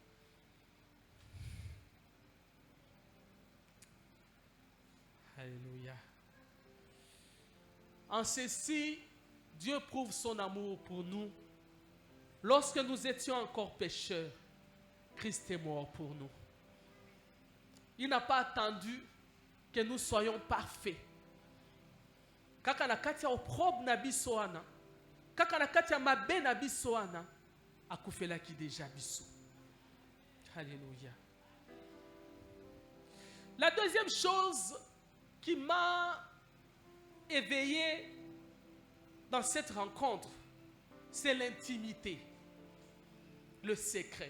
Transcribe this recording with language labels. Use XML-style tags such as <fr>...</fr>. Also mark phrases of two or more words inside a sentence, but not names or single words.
<fr>Alléluia. En ceci, Dieu prouve son amour pour nous. Lorsque nous étions encore pécheurs, Christ est mort pour nous. Il n'a pas attendu que nous soyons parfaits.</fr> <ln>Kaka na kati ya opprobre na biso wana, kaka na kati ya mabe na biso wana, akufelaki déjà biso.</ln> <fr>Alléluia. La deuxième chose qui m'a éveillé dans cette rencontre, c'est l'intimité, le secret.</fr>